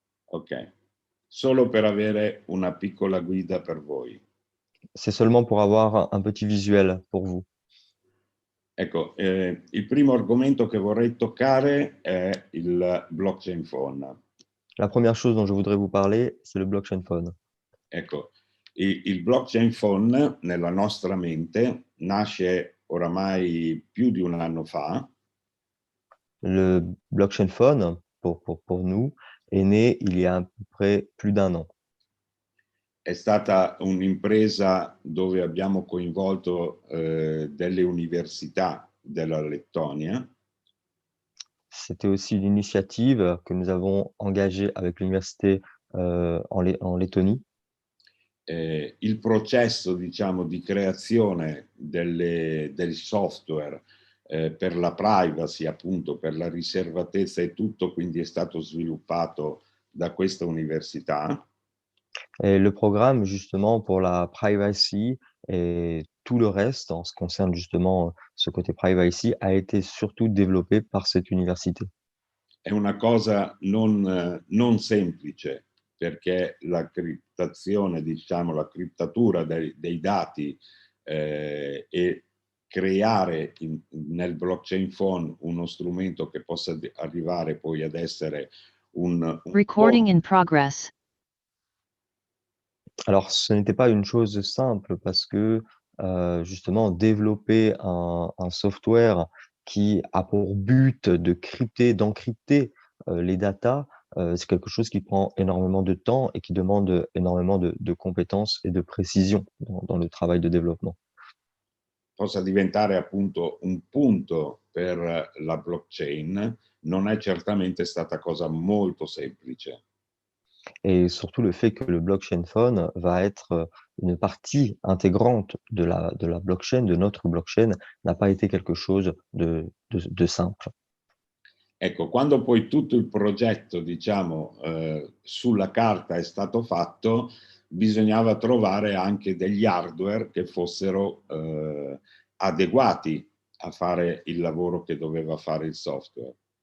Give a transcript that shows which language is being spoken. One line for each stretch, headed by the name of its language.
Italian: Ok, solo per avere una piccola guida per voi.
French: C'est seulement pour avoir un petit visuel pour vous.
Italian: Ecco, il primo argomento che vorrei toccare è il blockchain phone.
French: La première chose dont je voudrais vous parler, c'est le blockchain phone.
Italian: Ecco, il blockchain phone nella nostra mente nasce oramai più di 1 anno fa.
French: Le blockchain phone, pour nous, est né il y a à peu près plus d'un an.
Italian: È stata un'impresa dove abbiamo coinvolto delle università della Lettonia.
French: C'était aussi une initiative que nous avons engagée avec l'université en Lettonie.
Italian: Il processo, diciamo, di creazione del software per la privacy, appunto, per la riservatezza e tutto, quindi è stato sviluppato da questa università.
French: Et le programme, justement, pour la privacy et tout le reste, en ce qui concerne justement ce côté privacy, a été surtout développé par cette université.
Italian: È una cosa non semplice, perché la criptazione, diciamo, la criptatura dei dati e creare nel blockchain phone uno strumento che possa arrivare poi ad essere un
English: Recording in progress.
French: Alors, ce n'était pas une chose simple parce que justement, développer un software qui a pour but de d'encrypter les datas, c'est quelque chose qui prend énormément de temps et qui demande énormément de compétences et de précision dans le travail de développement.
Italian: possa diventare appunto un punto per la blockchain, non è certamente stata cosa molto semplice.
French: Et surtout le fait que le blockchain phone va être une partie intégrante de la blockchain, de notre blockchain, n'a pas été quelque chose de simple.
Italian: Ecco, quando poi tutto il progetto, diciamo, sulla carta è stato fatto, bisognava trovare anche degli hardware che fossero adeguati a fare il lavoro che doveva fare il software.